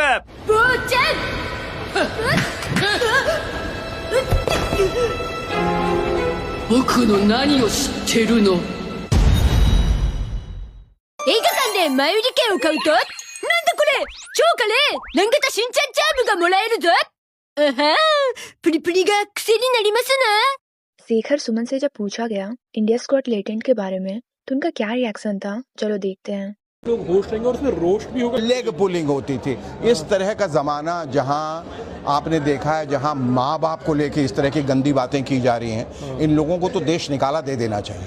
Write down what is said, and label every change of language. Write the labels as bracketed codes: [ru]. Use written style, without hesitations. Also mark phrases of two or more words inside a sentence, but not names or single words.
[ja] 坊ちゃん僕の何を知ってるの。映画館で前売り券を買うとなんだこれ超華麗南型しんちゃんチャームがもらえるぞ。あはプリプリが癖になりますな。 [hi] शेखर सुमन से जब पूछा गया इंडिया स्क्वाड लेटेंट के बारे में तो उनका क्या रिएक्शन था, चलो देखते हैं। लोग होस्ट रहेंगे और उसमें रोस्ट भी होगा। [en] leg pulling [hi] होती थी। इस तरह का जमाना जहां आपने देखा है, जहां माँ बाप को लेके इस तरह की गंदी बातें की जा रही हैं, इन लोगों को तो देश निकाला दे देना चाहिए।